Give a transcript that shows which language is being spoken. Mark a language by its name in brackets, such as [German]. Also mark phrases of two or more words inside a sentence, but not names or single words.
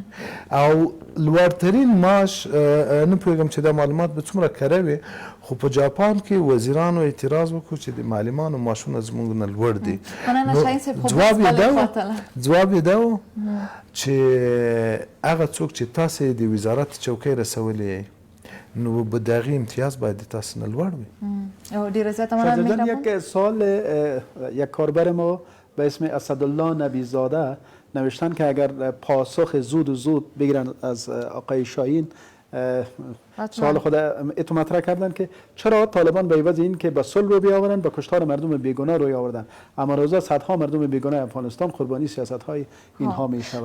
[Pashto] او لوړترین معاش نه پوهېږم چې دا معلومات به څومره کره وي، خو په جاپان کې وزیرانو اعتراض وکړو چې د معلمانو معاشونه زموږ نه لوړ دي. جواب یې دا و چې هغه څوک چې تاسې د وزارت چوکۍ رسولی نو به د هغې امتیاز باید د تاسې نه لوړ وي. ډېره زیاته مننه. [Persian] یک سوال یک کاربر ما به اسم اسدالله نبیزاده نوشتن که اگر پاسخ زود و زود بگیرن از آقای شاهین، سوال خود اتو مطرح کردن که چرا طالبان به عوض این که به صلح رو بیاورن به کشتار مردم بیگناه روی آوردن، اما روزا صدها مردم بیگناه افغانستان قربانی سیاست های اینها می شود.